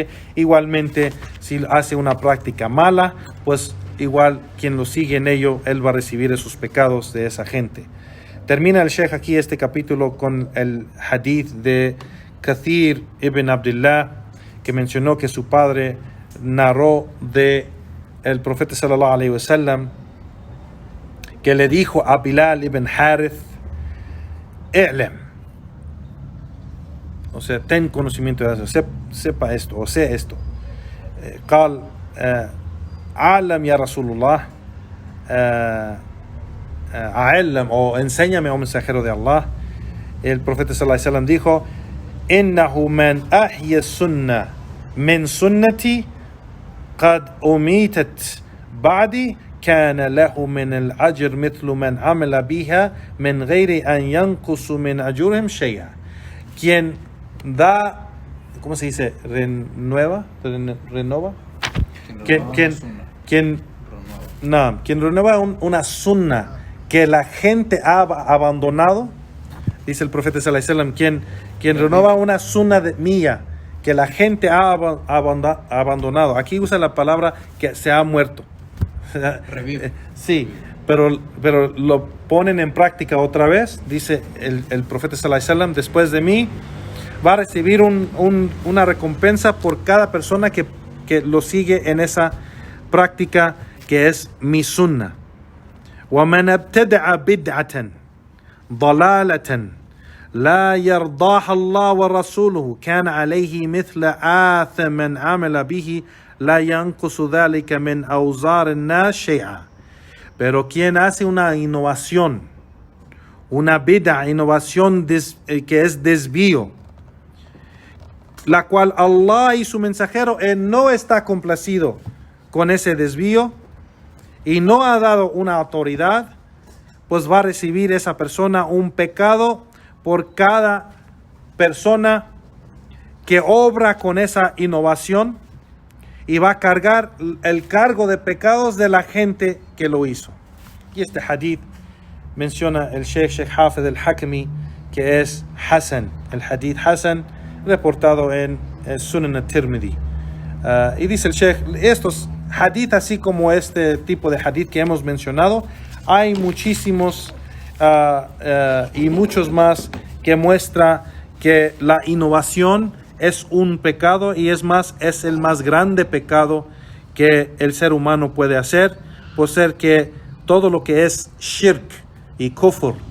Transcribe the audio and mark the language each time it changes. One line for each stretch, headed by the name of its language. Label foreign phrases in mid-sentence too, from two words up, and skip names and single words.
Spanish: Igualmente, si hace una práctica mala, pues igual quien lo sigue en ello, él va a recibir esos pecados de esa gente. Termina el Sheikh aquí este capítulo con el hadith de Kathir ibn Abdullah, que mencionó que su padre narró de el profeta
Arabic: صلى الله عليه وسلم,
Spanish: que le dijo a Bilal ibn Harith: i'lam, o sea, ten conocimiento de eso, sepa esto, o sé esto.
Arabic: قال: أعلم يا رسول الله a'allam,
Spanish: o enséñame, oh mensajero de Allah. El profeta
Arabic: صلى الله عليه وسلم dijo: إنه من أحيا سنة من سنتي قد أميتت بعدي كان له من الأجر مثل من عمل بها من غير أن ينقص من أجورهم شيئا.
Spanish: Quien da, ¿cómo se dice? Renova. Quien renueva una sunna que la gente ha abandonado, dice el profeta
Arabic: صلى الله عليه وسلم,
Spanish: quien renueva una sunna mía que la gente ha abandonado. Aquí usa la palabra que se ha muerto. Revive. Sí, pero lo ponen en práctica otra vez. Dice el profeta
Arabic: صلى الله عليه وسلم:
Spanish: después de mí va a recibir una recompensa por cada persona que lo sigue en esa práctica que es mi sunna. وَمَنْ ابْتَدَعَ بِدْعَةً ضَلَالَةً لَا يَرْضَاهَا اللَّهُ وَرَسُولُهُ كَانَ عَلَيْهِ مِثْلَ آثَمٍ مَنْ عَمِلَ بِهِ لَا يَنْقُصُ ذَلِكَ مِنْ أَوْزَارِ النَّاسِ شَيْئًا. Pero quien hace una innovación, una bid'a, innovación que es desvío, la cual Allah y su mensajero no está complacido con ese desvío y no ha dado una autoridad, pues va a recibir esa persona un pecado por cada persona que obra con esa innovación, y va a cargar el cargo de pecados de la gente que lo hizo. Y este hadith menciona el Sheikh Hafid al-Hakami que es Hasan, el hadith Hasan, reportado en Sunan al-Tirmidhi. Y dice el Sheikh, estos hadith, así como este tipo de hadith que hemos mencionado, hay muchísimos y muchos más que muestra que la innovación es un pecado, y es el más grande pecado que el ser humano puede hacer, por ser que todo lo que es shirk y kufr